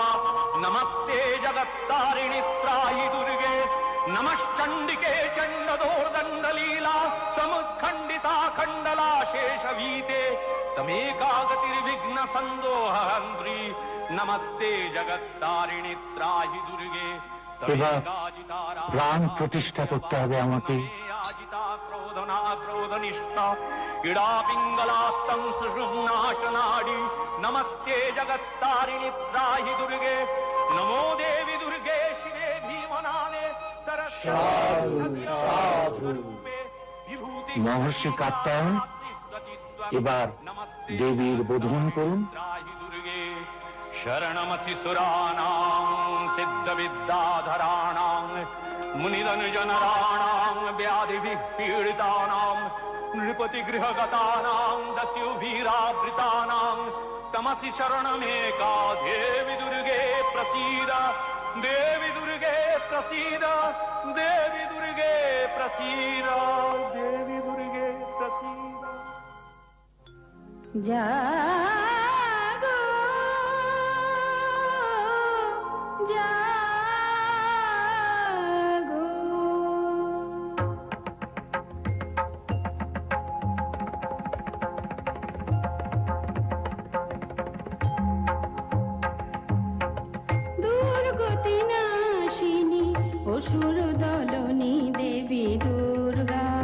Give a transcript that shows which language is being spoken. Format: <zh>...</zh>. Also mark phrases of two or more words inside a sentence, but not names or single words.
<sa>नमस्ते जगत्तारिणि त्राहि दुर्गे, नमश्चण्डिके चण्डदोर्दण्डलीला समुत्खण्डिता खण्डला शेषवीते तमेकागतिर्विघ्न सन्दोहन्त्री। नमस्ते जगत्तारिणि त्राहि दुर्गे,</sa> <bn>এবার প্রাণ প্রতিষ্ঠা করতে হবে আমাকে।</bn> <sa>आजिता क्रोधना क्रोधनिष्ठा इडा पिङ्गलात्तं सुषुम्नाशनाडी। नमस्ते जगत्तारिणि त्राहि दुर्गे, नमो देवी दुर्गे शिवे भीमनाने</sa> <bn>মহর্ষি কাত্যায়ন এবার দেবীর বোধন করুন।</bn> <sa>शरणमसि सुराणां सिद्धविद्याधराणां मुनिजनराणां व्याधिभिः पीडितानां नृपतिगृहगतानां दस्युभिरावृतानां तमसि शरणमेका देवी दुर्गे प्रसीद। देवी दुर्गे प्रसीद, देवी दुर्गे प्रसीद, देवी दुर्गे प्रसीद।</sa> <bn>জাগো জাগো দুর্গতি নাশিনী অসুর দলনী দেবী দুর্গা।</bn>